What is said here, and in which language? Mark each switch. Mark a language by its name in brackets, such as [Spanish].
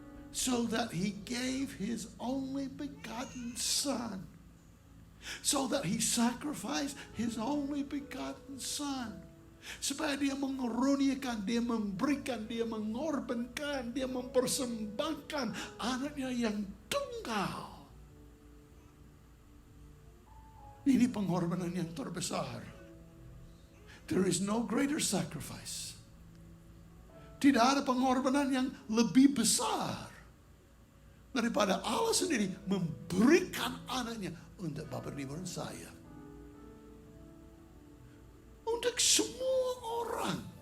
[English] So that he gave his only begotten Son. So that he sacrificed his only begotten Son. [Indonesian] Supaya dia mengeruniakan, dia memberikan, dia mengorbankan, dia mempersembahkan anaknya yang tunggal. Ini pengorbanan yang terbesar. [English] There is no greater sacrifice. [Indonesian] Tidak ada pengorbanan yang lebih besar daripada Allah sendiri memberikan anaknya untuk Bapak Ibu dan saya. Untuk semua orang.